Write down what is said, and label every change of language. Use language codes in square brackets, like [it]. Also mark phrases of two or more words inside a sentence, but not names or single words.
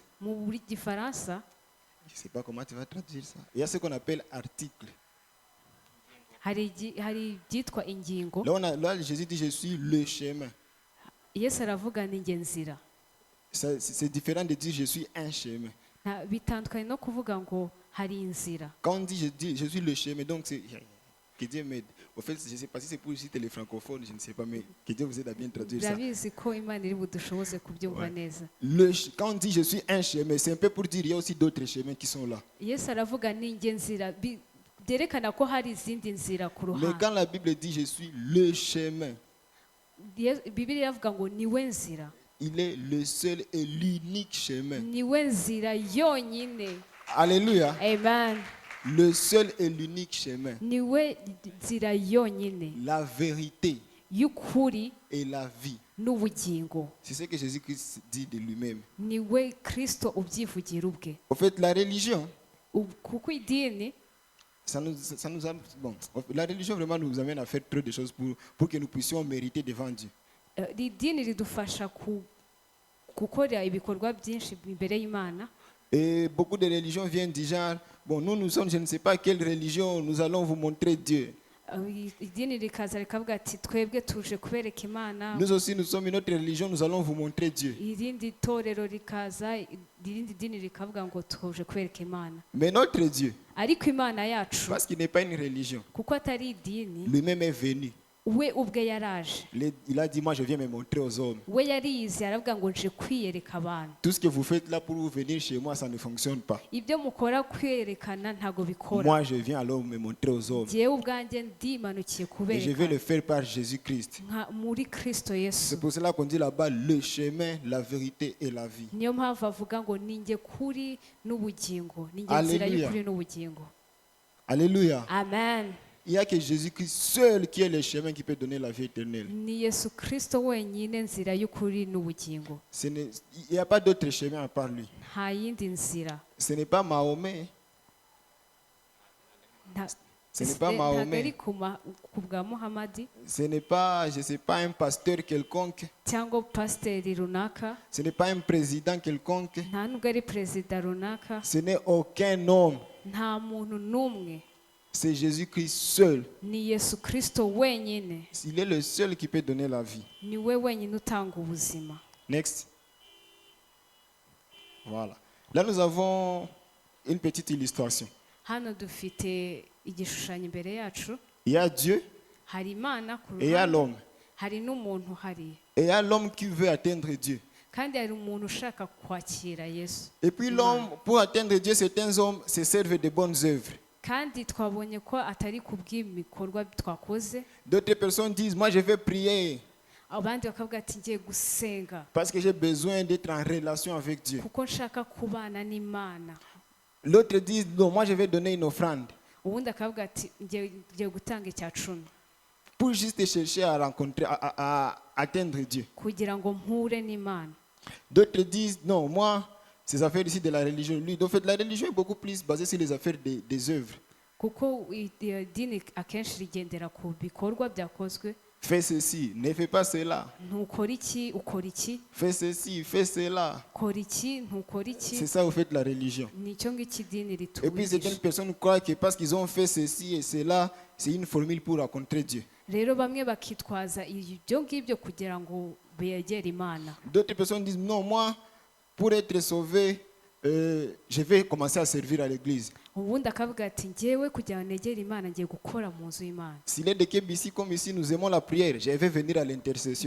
[rw] Mu Gifaransa [fr] je ne sais pas comment tu vas traduire ça. Il y a ce qu'on appelle article. [rw] hari ibyitwa ingingo. [fr] Là, Jésus dit, je suis le chemin. [rw] Yesu aravuga ni nge nzira. [fr] C'est différent de dire, je suis un chemin. Bitandukanye no kuvuga ngo hari inzira. Quand on dit, je suis le chemin, donc c'est... Que Dieu m'aide. En fait, je ne sais pas si c'est pour citer les francophones, je ne sais pas, mais que Dieu vous aide à bien traduire ça. [rw] Ndabizi ko Imana iri budushoboze kubyumva neza. [fr] Quand on dit je suis un chemin, c'est un peu pour dire il y a aussi d'autres chemins qui sont là. [rw] Yesu aravuga ni nge nzira, byerekana ko hari izindi nzira ku [fr] Mais [rw] ruhande. [fr] quand la Bible dit je suis le chemin, [rw] Bibiliya iravuga ngo niwe nzira. [fr] il est le seul et l'unique chemin. [rw] Niwe nzira yonyine. [fr] Alléluia. Amen. Le seul et l'unique chemin. [rw] Niwe nzira yonyine [fr] La vérité [rw] y'ukuri [fr] et la vie. [rw] n'ubugingo. [fr] C'est ce que Jésus-Christ dit de lui-même. [rw] Niwe Kristo ubyivugira ubwe. [fr] En fait, la religion, [rw] Kuko idini [fr] bon, la religion vraiment nous amène à faire trop de choses pour que nous puissions mériter devant Dieu. [rw] idini ridufasha gukora ibikorwa byinshi imbere y'Imana. [fr] Et beaucoup de religions viennent du genre, bon, nous sommes, je ne sais pas quelle religion, nous allons vous montrer Dieu. [rw] idini rikaza rikavuga ati twebwe tuje kubereka imana. [fr] Nous aussi, nous sommes une autre religion, nous allons vous montrer Dieu. [rw] Irindi torero rikaza, irindi dini rikavuga ngo tuje kubereka imana. [fr] Mais notre Dieu, [rw] Ariko imana yacu [fr] parce qu'il n'est pas une religion, [rw] kuko atari idini, [fr] lui-même est venu. [rw] we ubwe yaraje. [fr] Il a dit, moi je viens me montrer aux hommes. [rw] We yarize aravuga ngo nje kwiyereka abantu. [fr] Tout ce que vous faites là pour vous venir chez moi, ça ne fonctionne pas. [rw] Ibyo mukora kwerekana ntago bikora. [fr] Moi je viens alors me montrer aux hommes. [rw] Jyewe ubwanjye ndimanukiye [fr] Et je vais le [rw] kubereka [fr] faire par Jésus-Christ. [rw] muri Kristo Yesu. [fr] C'est pour cela qu'on dit là-bas le chemin, la vérité et la vie. [rw] Niyo mpamvu avuga ngo ninjye kuri n'ubugingo, ninjye nzira Alléluia. y'ukuri n'ubugingo. Alléluia. Amen. [fr] Il n'y a que Jésus-Christ seul qui est le chemin qui peut donner la vie éternelle. [rw] Ni Yesu Kristo wenyine nzira y'ukuri n'ubugingo. [fr] Il n'y a pas d'autre chemin à part lui. [rw] Nta yindi nzira. [fr] Ce n'est pas Mahomet. Ce n'est pas [rw] ntabwo ari [fr] Mahomet. [rw] ku bwa Muhamadi [fr] Ce n'est pas, je sais pas, un pasteur quelconque. [rw] cyangwa pasiteri runaka, [fr] Ce n'est pas un président quelconque. [rw] nta nubwo ari perezida runaka, [fr] Ce n'est aucun homme. [rw] nta muntu n'umwe. [fr] C'est Jésus-Christ seul. [rw] Ni Yesu Kristo wenyine. [fr] Il est le seul qui peut donner la vie. Ni we wenyine utanga ubuzima. Next. Voilà. Là, nous avons une petite illustration. [rw] Hano dufite igishushanyo imbere yacu. [fr] Il y a Dieu [rw] Hari Imana ku [fr] et il y a [rw] ruhande, [fr] l'homme. [rw] hari n'umuntu hariya. [fr] Et il y a l'homme qui veut atteindre Dieu. [rw] Kandi hari umuntu ushaka kwakira Yesu. [fr] Et puis l'homme, pour atteindre Dieu, certains hommes se servent de bonnes œuvres. [rw] Kandi twabonye ko atari ku bw'ibikorwa twakoze. [fr] D'autres personnes disent, moi je vais prier [rw] Abandi bakavuga ati ngiye gusenga [fr] parce que j'ai besoin d'être en relation avec Dieu. [rw] kuko nshaka kubana n'Imana. [fr] L'autre dit, non, moi je vais donner une offrande [rw] Ubundi akavuga ati ngiye gutanga icya cumi [fr] pour juste chercher à rencontrer, à atteindre Dieu. [rw] kugira ngo mpure n'Imana. [fr] D'autres disent, non, moi, ces affaires ici de la religion, lui, en fait, la religion est beaucoup plus basée sur les affaires des œuvres. [rw] Kuko idini akenshi rigendera ku bikorwa byakozwe. [fr] Fais ceci, ne fais pas cela. [rw] Ntukora iki, ukora iki. [fr] Fais ceci, fais cela. [rw] Kora iki, ntukora iki. [fr] C'est ça, vous faites la religion. [rw] Nicyo ngiki idini [fr] Et puis certaines [rw] ritubigisha. [fr] personnes croient que parce qu'ils ont fait ceci et cela, c'est une formule pour rencontrer Dieu. [rw] Rero bamwe bakitwaza ibyo ngibyo kugira ngo begere Imana. [fr] D'autres personnes disent, non, moi, pour être sauvé, je vais commencer à servir à l'église. [rw] Ubundi akavuga ati ngewe kugira ngo negere Imana ngiye gukora mu nzu y'Imana. [fr] S'il est de Kebisi comme ici, nous aimons la prière, je vais venir à l'intercession.